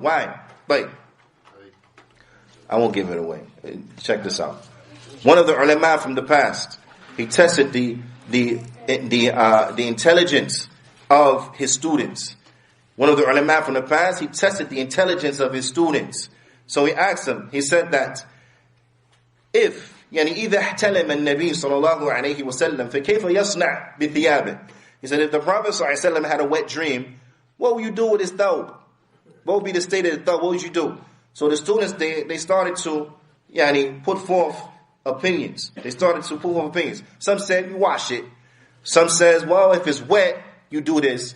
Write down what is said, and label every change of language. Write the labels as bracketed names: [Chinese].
[English] Why? Wait. I won't give it away. Check this out. One of the ulama from the past, he tested the intelligence of his students. One of the ulama from the past, he tested the intelligence of his students. So he asked them, he said that if [Arabic] إذا احتلم النبي صلى الله عليه وسلم فكيف يصنع بثيابه. [English] He said if the Prophet [Arabic] صلى الله عليه وسلم [English] had a wet dream, what would you do with his thawb? What would be the state of the thawb? What would you do? So the students, they started to put forth opinions. They started to put forth opinions. Some said you wash it. Some says, well, if it's wet, you do this.